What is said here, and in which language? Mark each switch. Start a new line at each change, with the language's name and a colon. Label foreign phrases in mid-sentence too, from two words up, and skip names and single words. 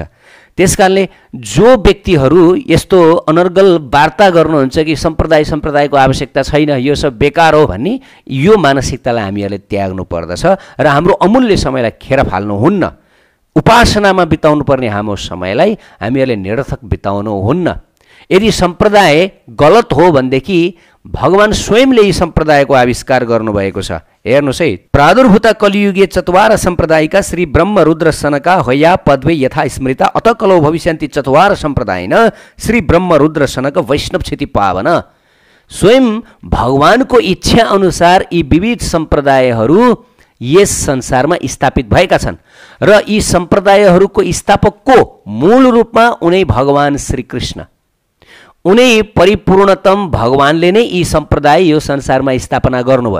Nepali: त्यसकारणले जो व्यक्तिहरू यस्तो अनर्गल वार्ता गर्नुहुन्छ कि सम्प्रदायको आवश्यकता छैन, यो सब बेकार हो भन्ने, यो मानसिकतालाई हामीहरूले त्याग्नु पर्दछ र हाम्रो अमूल्य समयलाई खेर फाल्नुहुन्न। उपासनामा बिताउनु पर्ने हाम्रो समयलाई हामीहरूले निरर्थक बिताउनु हुन्न। यदि सम्प्रदाय गलत हो भनेदेखि भगवान स्वयंले यी सम्प्रदायको आविष्कार गर्नुभएको छ। हेर्नुहोस् है,
Sanskrit: प्रादुर्भूता कलियुगे चत्वार सम्प्रदायिका श्री ब्रह्म रुद्र सनका हया पद्वे यथा स्मृता अत कलो भविष्यन्ति चत्वार सम्प्रदायिन श्री ब्रह्म रुद्र सनक वैष्णव क्षति पावन।
Nepali: स्वयं भगवानको इच्छा अनुसार यी विविध सम्प्रदायहरू यस संसारमा स्थापित भएका छन् र यी सम्प्रदायहरूको स्थापक को? मूल रूपमा उनै भगवान श्री कृष्ण, उनै परिपूर्णतम भगवानले नै यी सम्प्रदाय यो संसारमा स्थापना गर्नुभयो।